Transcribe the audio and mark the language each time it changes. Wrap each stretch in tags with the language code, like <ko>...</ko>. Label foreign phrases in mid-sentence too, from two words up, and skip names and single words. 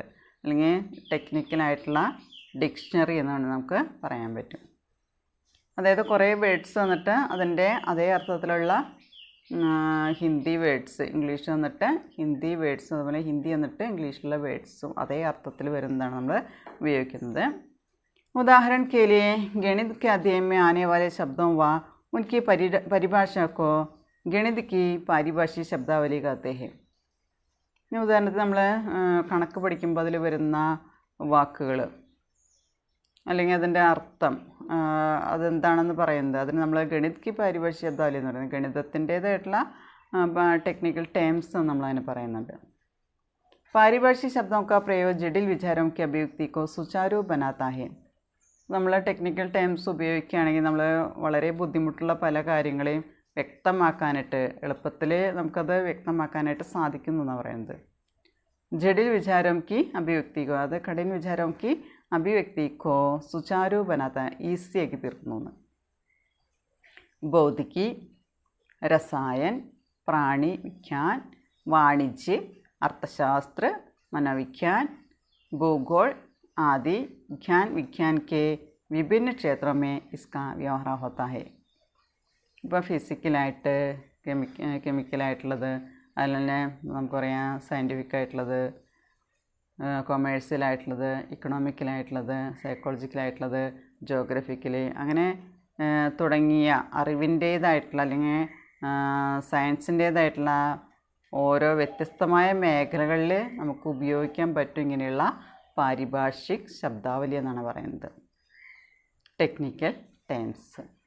<ml>അല്ലെങ്കിൽ ടെക്നിക്കലായിട്ടുള്ള ഡിക്ഷണറി എന്നാണ് നമുക്ക് പറയാൻ പറ്റും. അതായത് കുറേ വേർഡ്സ് വന്നിട്ട് അതിൻ്റെ അതേ അർത്ഥത്തിലുള്ള ഹിന്ദി വേർഡ്സ്, ഇംഗ്ലീഷ് വന്നിട്ട് ഹിന്ദി വേർഡ്സും അതുപോലെ ഹിന്ദി വന്നിട്ട് ഇംഗ്ലീഷിലുള്ള വേർഡ്സും അതേ അർത്ഥത്തിൽ വരുന്നതാണ് നമ്മൾ ഉപയോഗിക്കുന്നത്.</ml> <hi>उदाहरण के लिए गणित के अध्ययन में आने वाले शब्दों व उनकी परिभाषा को गणित की पारिभाषिक शब्दावली कहते हैं.</hi> <ml>ഉദാഹരണത്തിന് നമ്മൾ കണക്ക് പഠിക്കുമ്പോൾ അതിൽ വരുന്ന വാക്കുകൾ അല്ലെങ്കിൽ അതിൻ്റെ അർത്ഥം അതെന്താണെന്ന് പറയുന്നത് അതിന് നമ്മൾ</ml> <hi>गणित की पारिभाषिक शब्दावली</hi> <ml>എന്ന് പറയുന്നത്. ഗണിതത്തിൻ്റേതായിട്ടുള്ള</ml> <en>technical terms</en> <ml>നമ്മളതിന് പറയുന്നുണ്ട്.</ml> <hi>पारिभाषिक शब्दों का प्रयोग जटिल विचारों की अभिव्यक्ति को सुचारू बनाता है.</hi> <ml>നമ്മൾ</ml> <en>technical terms</en> <ml>ഉപയോഗിക്കുകയാണെങ്കിൽ നമ്മൾ വളരെ ബുദ്ധിമുട്ടുള്ള പല കാര്യങ്ങളെയും വ്യക്തമാക്കാനായിട്ട് എളുപ്പത്തിൽ നമുക്കത് വ്യക്തമാക്കാനായിട്ട് സാധിക്കുന്നു എന്നാണ് പറയുന്നത്.</ml> <hi>जटिल विचारों की अभिव्यक्ति को</hi> <ml>അത് കഠിന</ml> <hi>विचारों की अभिव्यक्ति को सुचारू बनाता है</hi> <ml>ഈസിയാക്കി തീർക്കുന്നു</ml> <hi>भौतिकी रसायन प्राणी विज्ञान वाणिज्य अर्थशास्त्र मनोविज्ञान भूगोल आदि विज्ञान के विभिन्न क्षेत्रों में इसका व्यवहार होता है</hi> <ml>ഇപ്പോൾ ഫിസിക്കലായിട്ട് കെമിക്കലായിട്ടുള്ളത് അതുപോലെ നമുക്ക് പറയാം സയൻറ്റിഫിക്കായിട്ടുള്ളത് കൊമേഴ്സ്യലായിട്ടുള്ളത് ഇക്കണോമിക്കലായിട്ടുള്ളത് സൈക്കോളജിക്കലായിട്ടുള്ളത് ജോഗ്രഫിക്കലി അങ്ങനെ തുടങ്ങിയ അറിവിൻ്റേതായിട്ടുള്ള അല്ലെങ്കിൽ സയൻസിൻ്റേതായിട്ടുള്ള ഓരോ വ്യത്യസ്തമായ മേഖലകളിൽ നമുക്ക് ഉപയോഗിക്കാൻ പറ്റും ഇങ്ങനെയുള്ള</ml> <hi>पारिभाषिक शब्दावली</hi> <ml>എന്നാണ് പറയുന്നത്</ml> <en>technical terms</en>